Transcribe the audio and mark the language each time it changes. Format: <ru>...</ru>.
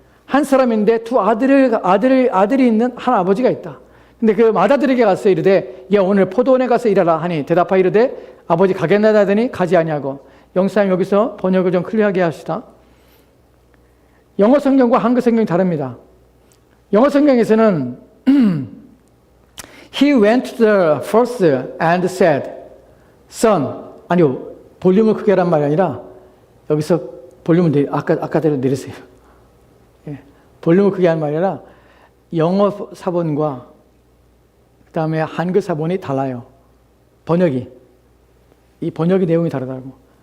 <ko>한 사람인데 두 아들이 있는 한 아버지가 있다. 근데 그 맏아들에게 가서 이르되, 야, 오늘 포도원에 가서 일하라 하니 대답하여 이르되, 아버지 가겠나이다 하더니 가지 아니하고. 영사님 여기서 번역을 좀 클리어하게 합시다. 영어 성경과 한글 성경이 다릅니다. 영어 성경에서는</ko> <en>He went to the first and said, Son.</en> <ko>아니요, 볼륨을 크게 하란 말이 아니라 여기서 볼륨을 아까대로 내리세요. 예, 볼륨을 크게 하는 말이 아니라 영어 사본과 그 다음에 한글 사본이 달라요. 번역이. 이 번역의 내용이 다르다고.</ko>